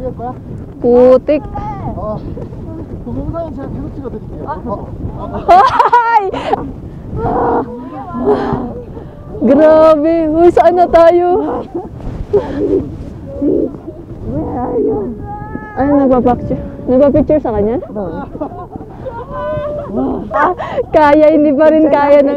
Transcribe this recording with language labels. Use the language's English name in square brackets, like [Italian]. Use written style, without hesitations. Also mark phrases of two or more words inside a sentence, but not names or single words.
[Filipino] Putik. [Korean] 동영상은 제가 계속 찍어드릴게요. [Filipino] Ay! Grabe. Uy, saan na tayo? Ano, nagpa-picture? Nagpa-picture sa kanya? Kaya, hindi pa rin kaya na.